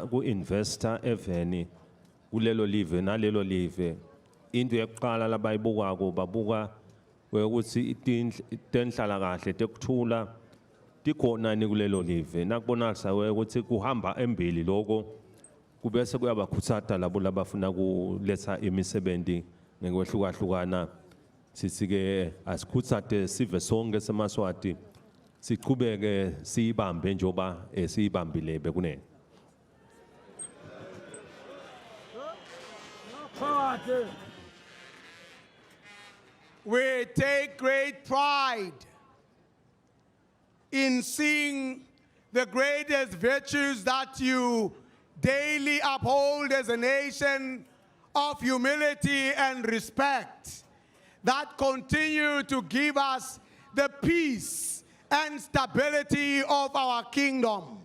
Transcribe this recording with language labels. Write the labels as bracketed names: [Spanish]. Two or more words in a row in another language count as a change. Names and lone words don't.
[Swati] ku-investor eveni kulelo live nalelo live into yokuqala labayibukako babuka ukuthi tenhlala kahle tekuthula tikhona ni kulelo live nakubonakala ukuthi kuhamba embili lokho kubese kuyabakhuthata labo labafuna kuletha imisebenzi ngekwehlukana sithi ke asikhuthate sive sonke semaswati siqhubeke siyibambe njoba siyibambile bekunene. [English] We take great pride in seeing the greatest virtues that you daily uphold as a nation of humility and respect that continue to give us the peace and stability of our kingdom.